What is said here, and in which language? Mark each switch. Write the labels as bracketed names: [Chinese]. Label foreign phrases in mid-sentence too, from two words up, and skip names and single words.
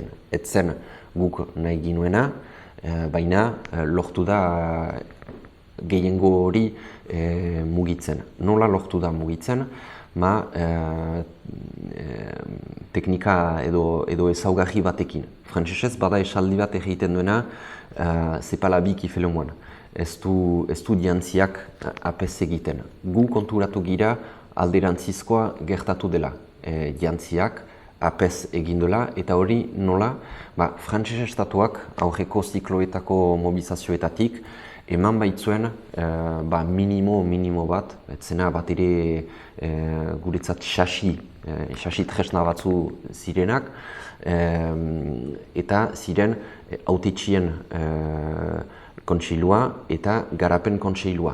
[Basque] Ez zen guk nahi ginuena, baina lortu da gehiengo hori mugitzen. Nola lortu da mugitzen? Teknika edo ezaugarri batekin. Frantsesez bada esaldi bat egiten duena [French] c'est pas la vie qui fait le moine. [Basque] Ez du jantziak apez egiten. Gu konturatu gira alderantzizkoa gertatu dela. Jantziak apez egin dela eta hori nola? Frantses estatuak aurreko zikloetako mobilizazioetatik eman baitzuen minimo bat, etzena bat ere guretzat xasi tresna batzu zirenak, eta ziren hautetxien kontseilua eta garapen kontseilua.